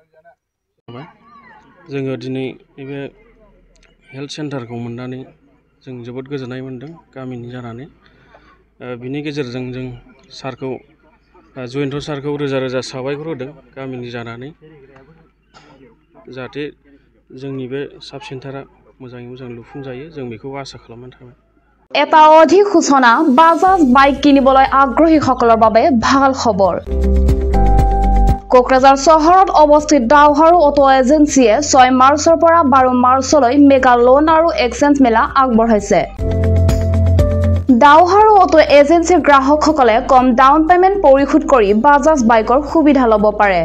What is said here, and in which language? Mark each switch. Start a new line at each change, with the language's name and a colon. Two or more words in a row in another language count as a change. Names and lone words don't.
Bodo: जोङो दिनै बे हेल्थ सेन्टारखौ मोननानै जों जोबोद गोजोननाय मोन्दों गामिनि जानानै। बिनि गेजेरजों जों सारखौ जयन्त सारखौ रोजा रोजा साबायखर होदों गामिनि जानानै, जाहाथे जोंनि बे साब सेन्टारा मोजाङै मोजां लुफुंजायो जों बेखौ आसा खालामनानै थाबाय।
Assamese: এটা অধিক সূচনা বাজাজ বাইক কিনিবলৈ আগ্ৰহীসকলৰ বাবে ভাল খবৰ। কোকৰাঝাৰ চহৰত অৱস্থিত দাওহাৰু অটো এজেন্সিয়ে 6 মাৰ্চৰ পৰা 12 মাৰ্চলৈ মেগা লোন আৰু এক্সচেঞ্জ মেলা আগবঢ়াইছে। দাওহাৰু অটো এজেন্সিৰ গ্ৰাহকসকলে কম ডাউন পেমেণ্ট পৰিশোধ কৰি বাজাজ বাইকৰ সুবিধা ল'ব পাৰে।